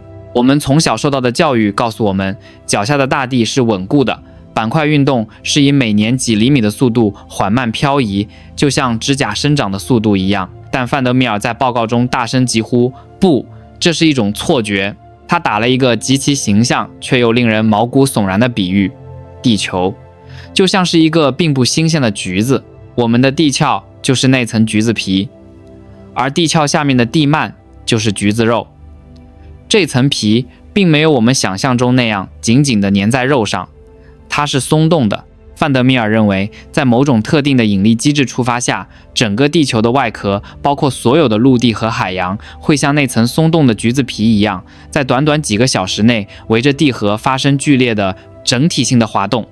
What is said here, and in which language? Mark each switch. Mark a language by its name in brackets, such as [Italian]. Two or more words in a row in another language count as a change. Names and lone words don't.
[Chinese] 我們從小受到的教育告訴我們，腳下的大地是穩固的，板塊運動是以每年幾厘米的速度緩慢漂移，就像指甲生長的速度一樣。但范德米爾在報告中大聲疾呼：不，這是一種錯覺。他打了一個極其形象卻又令人毛骨悚然的比喻：地球就像是一個並不新鮮的橘子，我們的地殼就是那層橘子皮，而地殼下面的地幔就是橘子肉。這層皮並沒有我們想象中那樣緊緊地粘在肉上，它是鬆動的。范德米爾認為，在某種特定的引力機制觸發下，整個地球的外殼，包括所有的陸地和海洋，會像那層鬆動的橘子皮一樣，在短短幾個小時內圍着地核發生劇烈的整體性的滑動。